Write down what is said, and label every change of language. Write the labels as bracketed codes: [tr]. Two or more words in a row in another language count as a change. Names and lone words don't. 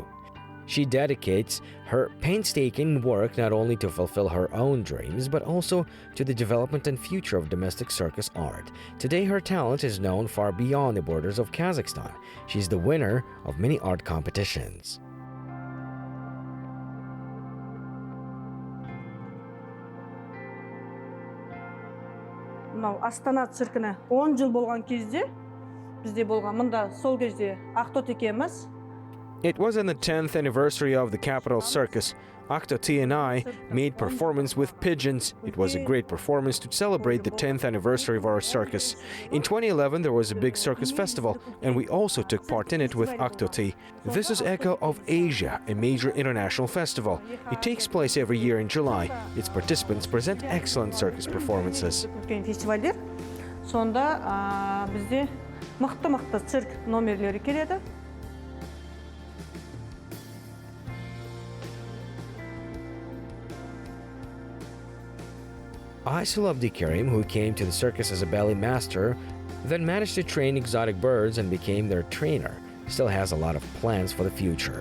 [en] She dedicates her painstaking work not only to fulfill her own dreams, but also to the development and future of domestic circus art. Today, her talent is known far beyond the borders of Kazakhstan. She's the winner of many art competitions. [kk] Мынау Астана циркіне 10 жыл болған кезде, бізде болған мында сол кезде Ақтот екеміз. [en] It was on the 10th anniversary of the capital circus. Aktoti and I made performance with pigeons. It was a great performance to celebrate the 10th anniversary of our circus. In 2011, there was a big circus festival, and we also took part in it with Aktoti. This is Echo of Asia, a major international festival. It takes place every year in July. Its participants present excellent circus performances. [kk] Сонда бізде мықты цирк номерлері келеді. [en] Aisulu Abdikerim, who came to the circus as a ballet master, then managed to train exotic birds and became their trainer, still has a lot of plans for the future.